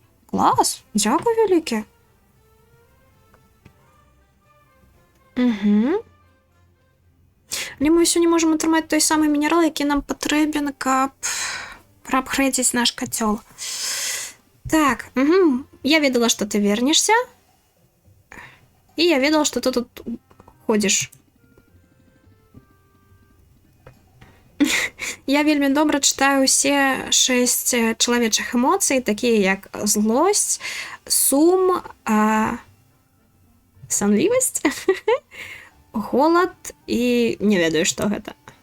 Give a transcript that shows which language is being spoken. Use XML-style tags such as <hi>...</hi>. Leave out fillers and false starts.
<uk>Клас! Дякую велике. Угу. Але ми сьогодні можемо отримати той самий мінерал, який нам потрібен, каб проапгрейдити наш котел. Так, угу.</uk> <ru>Я видела, что ты вернешься. И я видела, что ты тут ходишь.</ru> <be>Я вельмі добра читаю все 6 чалавечых эмоцый, такія як злосць, сум, сонливость, голод і не ведаю, што гэта.</be>